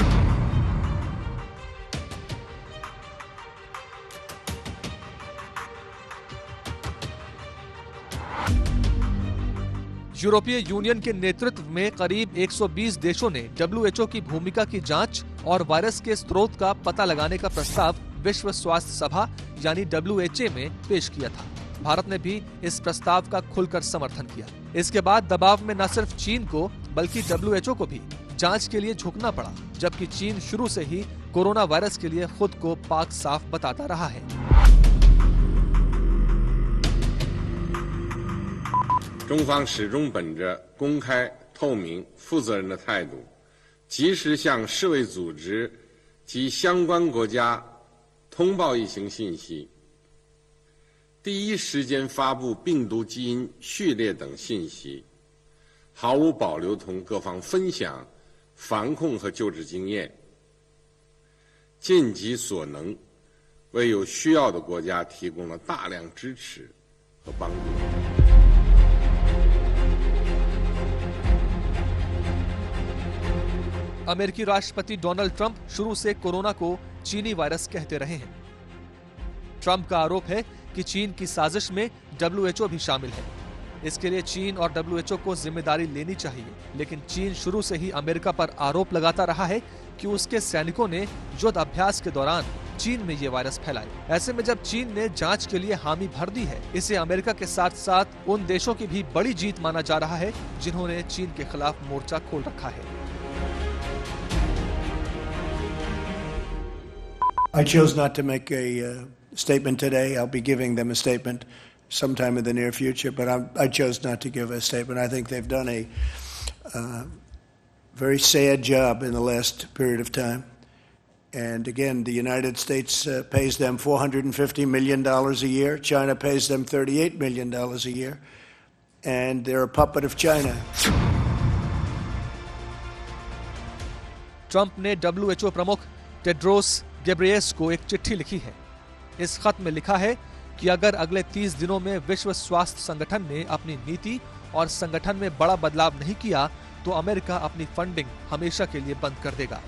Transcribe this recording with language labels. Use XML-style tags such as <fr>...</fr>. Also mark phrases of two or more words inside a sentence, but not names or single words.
<hi>यूरोपीय यूनियन के नेतृत्व में करीब 120 देशों ने WHO की भूमिका की जांच और वायरस के स्रोत का पता लगाने का प्रस्ताव विश्व स्वास्थ्य सभा यानी WHA में पेश किया था। भारत ने भी इस प्रस्ताव का खुलकर समर्थन किया। इसके बाद दबाव में न सिर्फ चीन को बल्कि WHO को भी जांच के लिए झुकना पड़ा, जबकि चीन शुरू से ही कोरोना वायरस के लिए खुद को पाक साफ बताता रहा है।</hi> <zh>中方始终本着公开、透明、负责任的态度，及时向世卫组织及相关国家通报疫情信息，第一时间发布病毒基因序列等信息，毫无保留同各方分享防控和救治经验，尽己所能，为有需要的国家提供了大量支持和帮助。</zh> <hi>अमेरिकी राष्ट्रपति डोनाल्ड ट्रंप शुरू से कोरोना को चीनी वायरस कहते रहे हैं। ट्रंप का आरोप है कि चीन की साजिश में WHO भी शामिल है। इसके लिए चीन और WHO को जिम्मेदारी लेनी चाहिए, लेकिन चीन शुरू से ही अमेरिका पर आरोप लगाता रहा है कि उसके सैनिकों ने युद्ध अभ्यास के दौरान चीन में ये वायरस फैलाया। ऐसे में जब चीन ने जांच के लिए हामी भर दी है, इसे अमेरिका के साथ साथ उन देशों की भी बड़ी जीत माना जा रहा है जिन्होंने चीन के खिलाफ मोर्चा खोल रखा है।</hi> <en>I chose not to make a statement today. I'll be giving them a statement sometime in the near future, but I chose not to give a statement. I think they've done a very sad job in the last period of time. And again, the United States pays them $450 million a year. China pays them $38 million a year. And they're a puppet of China.</en> <hi>ट्रंप ने WHO प्रमुख टेड्रोस गेब्रेयेसस को एक चिट्ठी लिखी है। इस खत में लिखा है कि अगर अगले 30 दिनों में विश्व स्वास्थ्य संगठन ने अपनी नीति और संगठन में बड़ा बदलाव नहीं किया तो अमेरिका अपनी फंडिंग हमेशा के लिए बंद कर देगा।</hi>